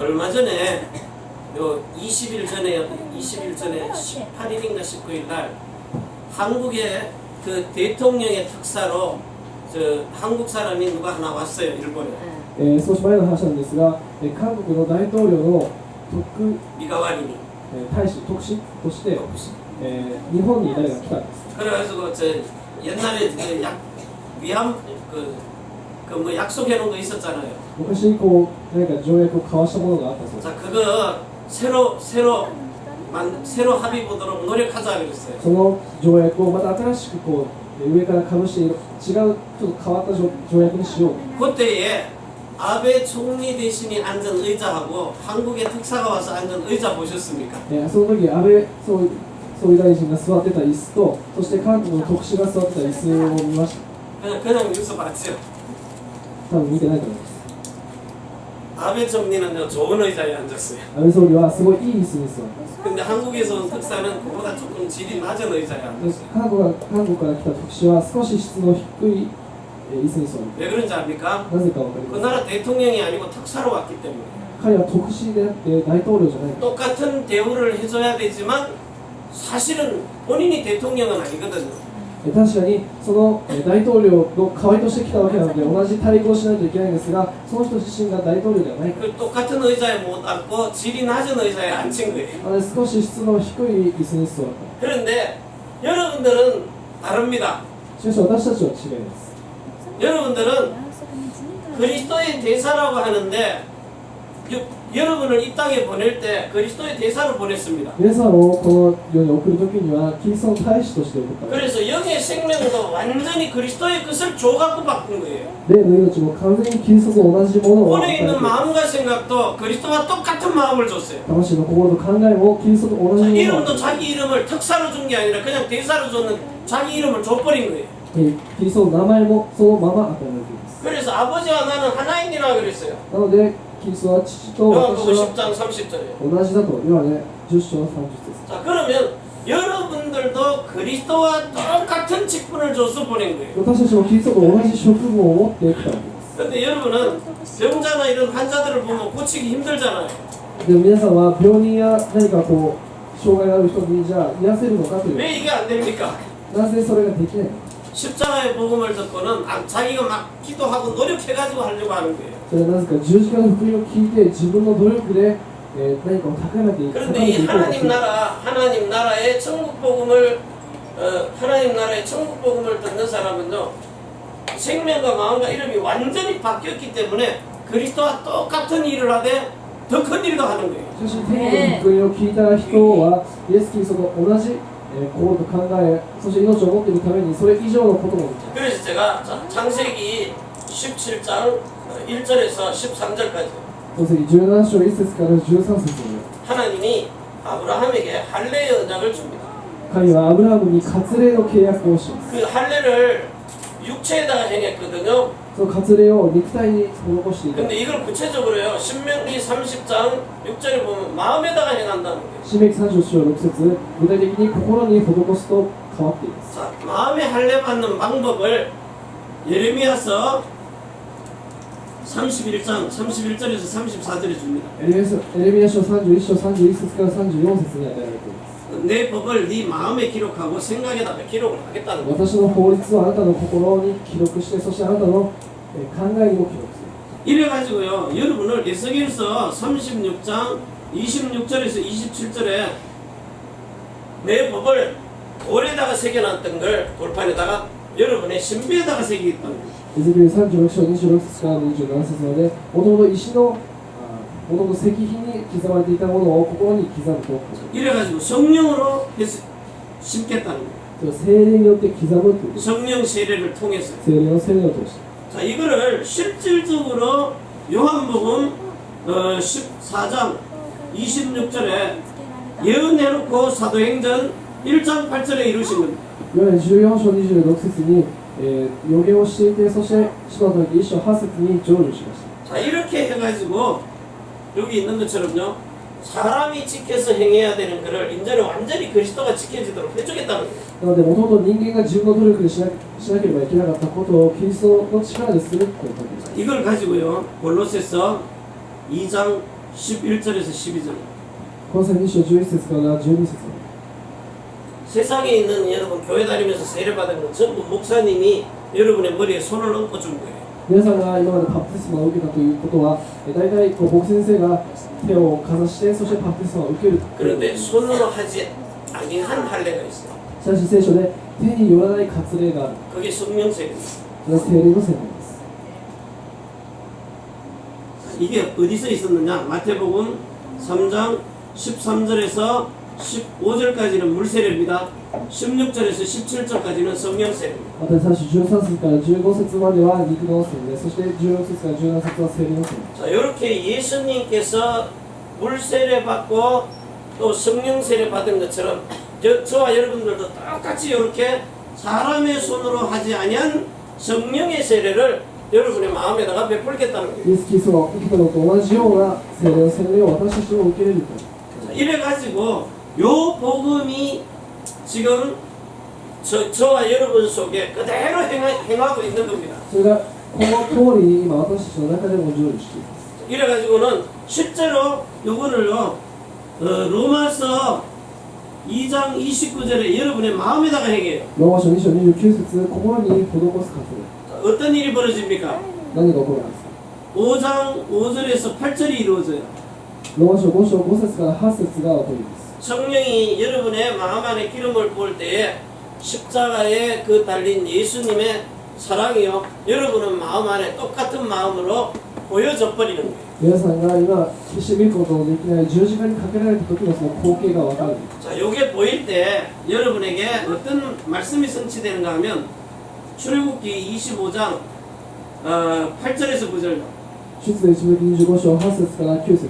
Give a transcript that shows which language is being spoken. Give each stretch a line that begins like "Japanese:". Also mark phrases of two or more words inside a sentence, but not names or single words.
Korean: 얼마 전에 요 20일 전에 18일인가 19일 날 한국의 그 대통령의 특사로 저 한국 사람이 누가 하나 왔어요, 일본에.
Japanese: 少し前の話なんですが、韓国の大統領の 미가와리니. 大使、特使として、日本に誰が来たんです。
Korean: 그래가지고 저 옛날에 그 위안 뭐 약속해 놓은 거 있었잖아요.
Japanese: 昔こう何か条約を交わしたものがあったそうです。
Korean: 자, 그거 새로 합의 보도록 노력하자 그랬어요.
Japanese: その条約をまた新しくこう上からかぶして違うちょっと変わった条約にしよう。
Korean: 그때에 아베 총리 대신이 앉은 의자하고 한국의 특사가 와서 앉은 의자 보셨습니까?
Japanese: その時安倍総理大臣が座ってた椅子と、そして韓国の特使が座ってた椅子を見ました。
Korean: 그냥 뉴스 봤죠.
Japanese: 多分見てないと思います。
Korean: 아베 총리는 좋은 의자에 앉았어요.
Japanese: 安倍総理はすごいいい椅子に座って
Korean: 근데 한국에서 온 특사는 그보다 조금 질이 낮은 의자에
Japanese: で
Korean: 앉았어요.
Japanese: 韓国から来た特使は少し質の低い椅子に座る。
Korean: 왜 그런지 압니까?
Japanese: なぜかわかり
Korean: 그
Japanese: ます。
Korean: 나라 대통령이 아니고 특사로 왔기 때문에
Japanese: 彼は特使であって大統領じゃない。
Korean: 똑같은 대우를 해줘야 되지만 사실은 본인이 대통령은 아니거든요.
Japanese: 確かにその大統領の代わりとして来たわけなので同じ待遇をしないといけないんですが、その人自身が大統領ではないか
Korean: 그 똑같은 의자에 못 앉고 질이 낮은 의자에 앉힌 거예요.
Japanese: ら、少し質の低い椅子に座った。
Korean: 그런데 여러분들은 다릅니다.
Japanese: しかし私たちは違います。
Korean: 여러분들은 그리스도의 대사라고 하는데 여러분을 이 땅에 보낼 때 그리스도의 대사로 보냈습니다.
Japanese: 皆さんをこの世に送るときにはキリストの大使として送った。
Korean: 그래서 영의 생명도 완전히 그리스도의 것을 줘갖고 바꾼 거예요.
Japanese: 霊の命も完全にキリストと同じものを与
Korean: 본에
Japanese: えて、
Korean: 있는 마음과 생각도 그리스도와 똑같은 마음을 줬어요.
Japanese: 魂の心と考えもキリストと同じ
Korean: 자,
Japanese: ものを与
Korean: 이름도
Japanese: え
Korean: 자기 이름을 특사로 준 게 아니라 그냥 대사로 줬는 자기 이름을 줘버린 거예요.
Japanese: て、キリストの名前もそのまま与えられています。
Korean: 그래서 아버지와 나는 하나인이라 그랬어요.
Japanese: なのでキリストは父と
Korean: 요한복음
Japanese: 私は
Korean: 10장 30절에.
Japanese: 同じだと。ヨハネ10章の30節。
Korean: 자, 그러면 여러분들도 그리스도와 똑같은 직분을 줘서 보낸 거예요.
Japanese: 私たちもキリストと同じ職務を持ってきたわけです。
Korean: 그런데 여러분은 병자나 이런 환자들을 보면 고치기 힘들잖아요.
Japanese: でも皆さんは病人や何かこう障害がある人にじゃあ癒せるのかという、
Korean: 왜 이게 안 됩니까?
Japanese: なぜそれができないのか。
Korean: 십자가의 복음을 듣고는 자기가 막 기도하고 노력해가지고 하려고 하는 거예요.
Japanese: それはなぜか十字架の福音を聞いて自分の努力で、何かを高めていく。
Korean: 그런데 이 하나님 나라의 천국 복음을 하나님 나라의 천국 복음을 듣는 사람은요, 생명과 마음과 이름이 완전히 바뀌었기 때문에 그리스도와 똑같은 일을 하되 더 큰 일도 하는 거예요.
Japanese: しかし天国の福音を聞いた人はイエス・キリストと同じ心と考え、そして命を持っているためにそれ以上のことも。
Korean: 그래서 제가 창세기 17장 1절에서 13절까지
Japanese: 創世記17章1節から13節に、
Korean: 하나님이 아브라함에게 할례의 언약을 줍니다.
Japanese: 神はアブラハムに割礼の契約をします。
Korean: 그 할례를 육체에다가 행했거든요.
Japanese: その割礼を肉体に施していた。
Korean: 근데 이걸 구체적으로요, 신명기 30장 6절에 보면 마음에다가 행한다는 거예요.
Japanese: 新明記30章6節、具体的に心に施すと変わっています。
Korean: 자, 마음에 할례 받는 방법을 예레미야서 31장 31절에서 34절에 줍니다.
Japanese: エレミヤ書31章31節から34節に与えられています。
Korean: 내 법을 네 마음에 기록하고 생각에다가 기록을 하겠다는 거예요.
Japanese: 私の法律をあなたの心に記録して、そしてあなたの考えにも記録する。
Korean: 이래가지고요, 여러분을 에스겔서 36장 26절에서 27절에 내 법을 돌에다가 새겨놨던 걸 돌판에다가 여러분의 신비에다가 새기겠다는 거예요.
Japanese: エゼキエル36章26節から27節まで、もともと石のもともと石碑に刻まれていたものを心に刻むと。
Korean: 이래가지고 성령으로 심겠다는 거예요.
Japanese: 精霊によって刻むという。
Korean: 성령 세례를 통해서.
Japanese: 精霊の洗礼を通して。
Korean: 자, 이거를 요한복음 14장 26절에 예언해놓고 사도행전 1장 8절에 이루신 겁니다.
Japanese: ヨハネ14章26節に、予言をしていて、そして使徒の時1章8節に成就しました。
Korean: 자, 이렇게 해가지고 여기 있는 것처럼요, 사람이 지켜서 행해야 되는 것을 이제는 완전히 그리스도가 지켜지도록 해주겠다는 거예요.
Japanese: なので、もともと人間が自分の努力でしなければいけなかったことをキリストの力でするということです。
Korean: 이걸 가지고요, 골로새서 2장 11절에서 12절.
Japanese: この際2章11節から12節
Korean: 세상에 있는 여러분 교회 다니면서 세례 받은 건 전부 목사님이 여러분의 머리에 손을 얹고 준 거예요.
Japanese: 皆さんが今までバプテスマを受けたということは、大体牧先生が手をかざして、そしてバプテスマを受ける。
Korean: 그런데 손으로 하지 아니한 할례가 있어요.
Japanese: しかし聖書で手によらない割礼がある。
Korean: 그게 성령세례입니다.
Japanese: それは聖霊の洗礼です。
Korean: 이게 어디서 있었느냐? 마태복음 3장 13절에서 15절까지는 물세례입니다. 16절에서 17절까지는 성령세례입니다.
Japanese: また最初13節から15節までは肉の洗礼、そして16節から17節は聖霊の洗礼。
Korean: 자, 이렇게 예수님께서 물세례 받고 또 성령세례 받은 것처럼 저와 여러분들도 똑같이 이렇게 사람의 손으로 하지 아니한 성령의 세례를 여러분의 마음에다가 베풀겠다는 거예요.
Japanese: イエス・キリストが受けたのと同じような聖霊の洗礼を私たちも受け入れると。
Korean: 자, 이래가지고 요 복음이 지금 저와 여러분 속에 그대로 행하고 있는 겁니다.
Japanese: それがこの通りに今私たちの中でも成就しています。
Korean: 이래가지고는 실제로 요거를요, 로마서 2장 29절에 여러분의 마음에다가 행해요.
Japanese: ローマ書2章29節、心に施す活動。
Korean: 어떤 일이 벌어집니까?
Japanese: 何が起こるんですか。
Korean: 5장 5절에서 8절이 이루어져요.
Japanese: ローマ書5章5節から8節が起こります。
Korean: 성령이 여러분의 마음 안에 기름을 부을 때에 십자가에 그 달린 예수님의 사랑이요, 여러분은 마음 안에 똑같은 마음으로 보여져 버리는 거예요.
Japanese: 皆さんが今決して見ることのできない十字架にかけられた時のその光景がわかる。
Korean: 자, 요게 보일 때 여러분에게 어떤 말씀이 성취되는가 하면 출애굽기 25장 8절에서 9절.
Japanese: 出エジプト記25章8節から9節。